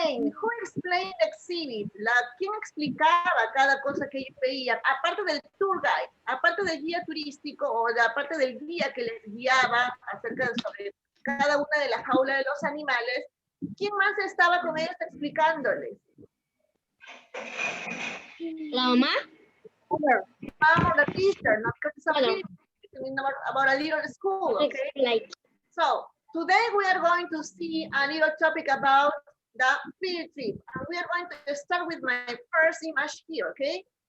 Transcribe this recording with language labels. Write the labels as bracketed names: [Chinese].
[English] Who explained the exhibit? [Spanish] ¿Quién explicaba cada cosa que ellos veían? Aparte del tour guide, aparte del guía turístico o aparte del guía que les guiaba acerca sobre cada una de las jaulas de los animales, ¿quién más estaba con ellos explicándoles? La mamá. [English] The teacher, not because it's a film. It's about a little school. Like. So today we are going to see a little topic about the field trip. And we are going to start with my first image here, okay?